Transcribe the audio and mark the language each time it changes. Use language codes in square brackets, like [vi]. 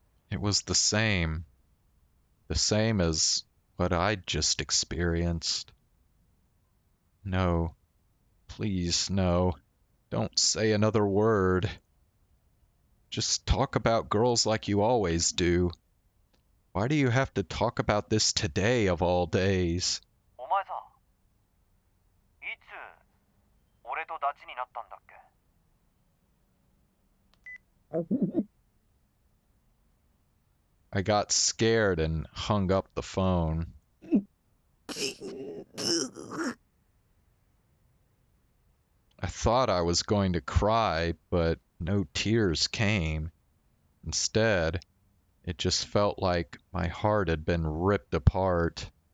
[en] It was the same. The same as what I'd just experienced. No. Please, no. Don't say another word. Just talk about girls like you always do. Why do you have to talk about this today of all days? [ja] お前さ、いつ俺とダチになったんだっけ。 [en] I got scared and hung up the phone. I thought I was going to cry, but no tears came. Instead, it just felt like my heart had been ripped apart.